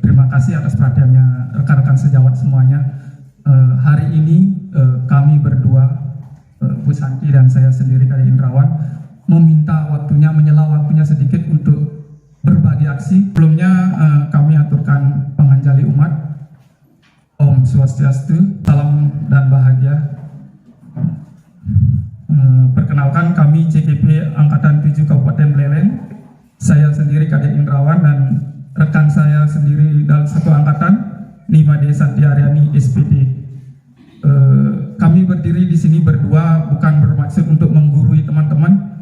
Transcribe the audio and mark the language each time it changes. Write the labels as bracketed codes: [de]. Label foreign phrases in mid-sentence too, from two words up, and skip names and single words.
[id] Terima kasih atas perhatiannya rekan-rekan sejawat semuanya. Hari ini kami berdua, Bu Santi dan saya sendiri dari Indrawan, meminta waktunya, menyela waktunya sedikit untuk berbagi aksi. Sebelumnya kami aturkan penganjali umat. [ban] Om Swastiastu, [id] salam dan bahagia. Perkenalkan, kami CKP Angkatan 7 Kabupaten Buleleng. Saya sendiri Kadek Indrawan dan rekan saya sendiri dalam satu angkatan, Nimade Santiaryani SPD. Kami berdiri di sini berdua bukan bermaksud untuk menggurui teman-teman.